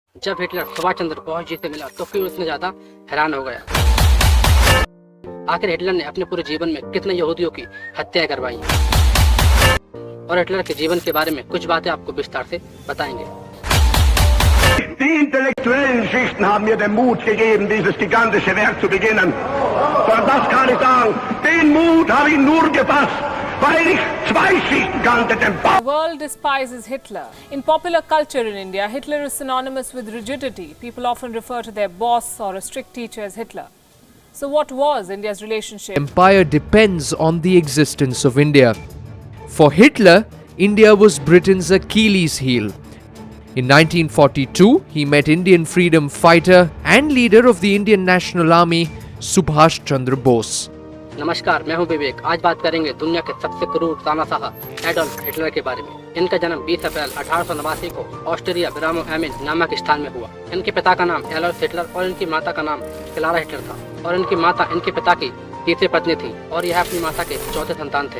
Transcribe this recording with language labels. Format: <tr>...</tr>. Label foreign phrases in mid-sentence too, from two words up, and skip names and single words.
<hi>जब हिटलर सुभाष चंद्र बोस जी से मिला तो क्यों इतना ज्यादा हैरान हो गया। आखिर हिटलर ने अपने पूरे जीवन में कितने यहूदियों की हत्या करवाई और हिटलर के जीवन के बारे में कुछ बातें आपको विस्तार से बताएंगे।</hi> <de>Die intellektuellen Schichten haben mir den Mut gegeben, dieses gigantische Werk zu beginnen. Und das kann ich sagen, den Mut habe ich nur gefasst, weil ich zwei Schichten kannte, den Bau.</de> <en>The world despises Hitler. In popular culture in India, Hitler is synonymous with rigidity. People often refer to their boss or a strict teacher as Hitler. So what was India's relationship? Empire depends on the existence of India. For Hitler, India was Britain's Achilles heel. In 1942, he met Indian freedom fighter and leader of the Indian National Army, Subhash Chandra Bose.</en> <hi>नमस्कार, मैं हूं विवेक। आज बात करेंगे दुनिया के सबसे क्रूर तानाशाह एडोल्फ हिटलर के बारे में। इनका जन्म 20 अप्रैल 1889 को ऑस्ट्रिया ब्रामो एमिन नामक स्थान में हुआ। इनके पिता का नाम एडोल्फ हिटलर और इनकी माता का नाम क्लारा हिटलर था और इनकी माता इनके पिता की तीसरी पत्नी थी और यह अपनी माता के चौथे संतान थे।</hi>